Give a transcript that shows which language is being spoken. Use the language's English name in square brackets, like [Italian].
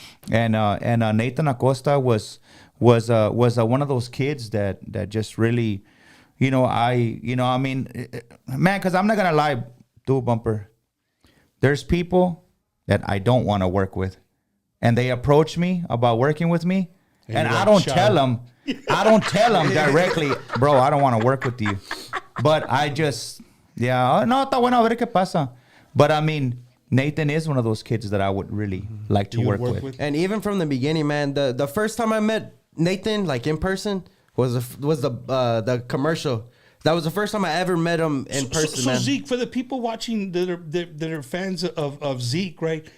[English] And Nathan Acosta was one of those kids that just really, I mean, man, because I'm not gonna lie, dude, Bumper. There's people that I don't want to work with, and they approach me about working with me, and I don't tell them. I don't tell them directly, bro, I don't want to work with you. But I just, [Spanish] no, está bueno, a ver qué pasa. [English] But I mean, Nathan is one of those kids that I would really like to work with. And even from the beginning, man, the first time I met Nathan, like in person, was the commercial. That was the first time I ever met him in person, man. So Zeke, for the people watching that are fans of Zeke, right?